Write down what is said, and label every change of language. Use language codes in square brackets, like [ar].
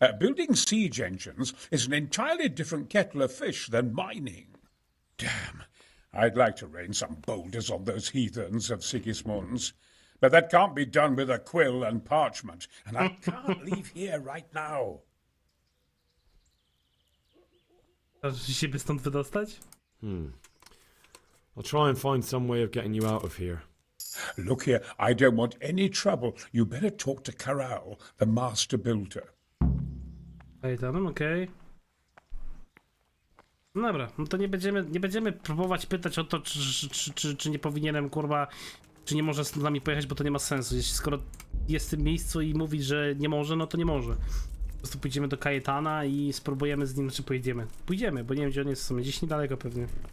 [en] Building siege engines is an entirely different kettle of fish than mining. Damn, I'd like to rain some boulders on those heathens of Sigismund's. But that can't be done with a quill and parchment, and I can't leave here right now. [pl] Chcesz się stąd wydostać? [en] I'll try and find some way of getting you out of here. Look here, I don't want any trouble. You better talk to Karel, the master builder. Okej. [pl] Dobra, no to nie będziemy próbować pytać o to, czy nie powinienem, kurwa, czy nie może z nami pojechać, bo to nie ma sensu. Jeśli skoro jest w tym miejscu i mówi, że nie może, no to nie może. Po prostu pójdziemy do Kajetana i spróbujemy z nim, czy pojedziemy. Pójdziemy, bo nie wiem, gdzie on jest w sumie, gdzieś niedaleko pewnie.